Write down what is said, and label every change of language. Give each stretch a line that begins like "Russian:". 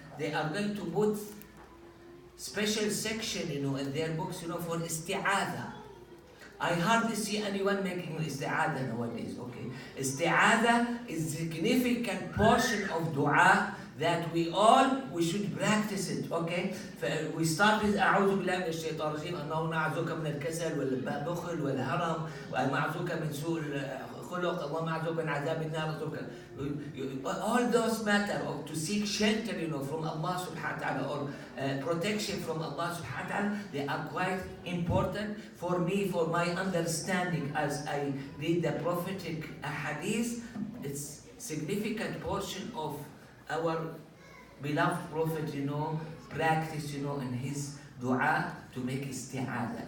English: They are going to put special section, in their books, for isti'adha. I hardly see anyone making isti'adha nowadays, okay? Isti'adha is a significant portion of dua that we should practice it, okay? We start with
Arabic: أعوذ بالله من الشيطان الرجيم اللهم أعوذك من الكسل والبخل والهرم وأعوذك من سوء الخلق اللهم أعوذك من عذاب النار.
English: All those matter of to seek shelter, from Allah subhanahu wa ta'ala or protection from Allah subhanahu wa ta'ala, they are quite important for me, for my understanding as I read the prophetic hadith. It's significant portion of our beloved Prophet, practice, in his dua to make isti'adha.